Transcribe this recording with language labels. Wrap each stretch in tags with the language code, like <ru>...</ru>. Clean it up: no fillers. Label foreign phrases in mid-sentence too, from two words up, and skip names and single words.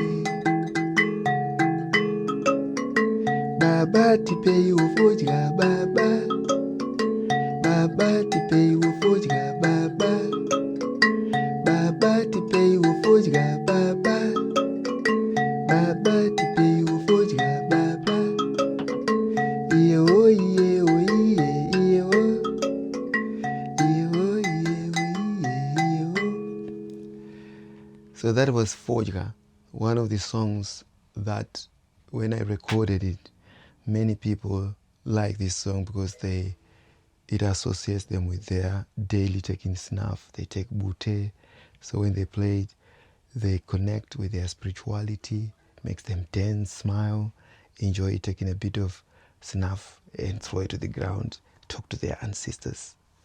<sn>Baba tipei wa Fodya, Baba. Baba tipei wa Fodya, Baba. Baba tipei wa Fodya, Baba. Baba tipei wa Fodya, Baba. Iye o, iye o, iye, iye o. Iye o, iye o, iye o.</sn> <en>So that was Fodya, one of the songs that when I recorded it, many people like this song because it associates them with their daily taking snuff. They take bute, so when they play it, they connect with their spirituality, makes them dance, smile, enjoy taking a bit of snuff and throw it to the ground, talk to their ancestors.</en>